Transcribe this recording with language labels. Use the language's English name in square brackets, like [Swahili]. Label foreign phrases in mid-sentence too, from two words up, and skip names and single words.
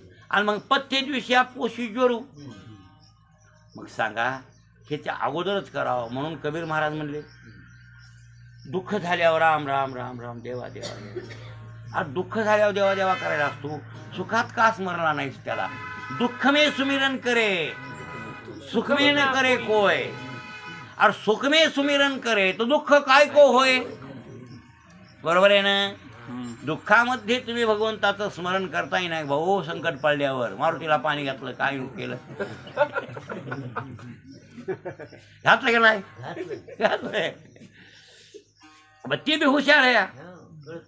[Marathi] आणि मग पथ्येद विषया पोशी ज्वरू. मग सांगा, ह्याच्या अगोदरच करावं. म्हणून कबीर महाराज म्हणले दुःख झाल्यावर राम राम राम राम देवा देवा. आज दुःख झाल्यावर देवा देवा करायला असतो. सुखात का स्मरला नाहीस त्याला? [Hindi] दुःख में सुमिरन करे, सुख में न करे कोय. और सुख में सुमिरन करे तो दुःख काय को होय. [Marathi] बरोबर आहे ना? दुःखामध्ये तुम्ही भगवंताचं स्मरण करताही नाही भाऊ. संकट पडल्यावर मारुतीला पाणी घातलं, काय केलं? घातलं की नाही? घातलंय. ते बी हुशार आहे.